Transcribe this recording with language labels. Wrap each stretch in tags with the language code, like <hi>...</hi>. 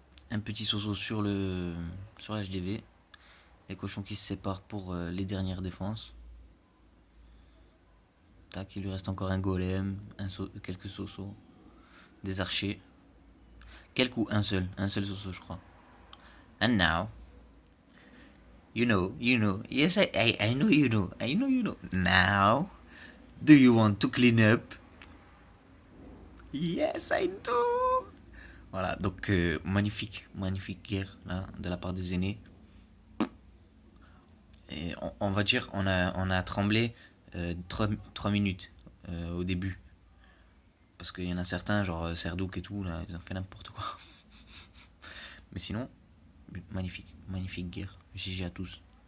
<fr>Un petit soso sur l'HDV. Les cochons qui se séparent pour les dernières défenses. Tac, il lui reste encore un golem, quelques sosos, des archers. Quel coup? Un seul soso, je crois.</fr> <en>And now, you know, yes, I know you know. Now, do you want to clean up? Yes, I do.</en> <fr>Voilà, donc magnifique guerre là, de la part des aînés. Et on va dire, on a tremblé 3 minutes au début. Parce qu'il y en a certains, genre Serdouk et tout, là, ils ont fait n'importe quoi. Mais sinon, magnifique guerre. GG à tous.</fr>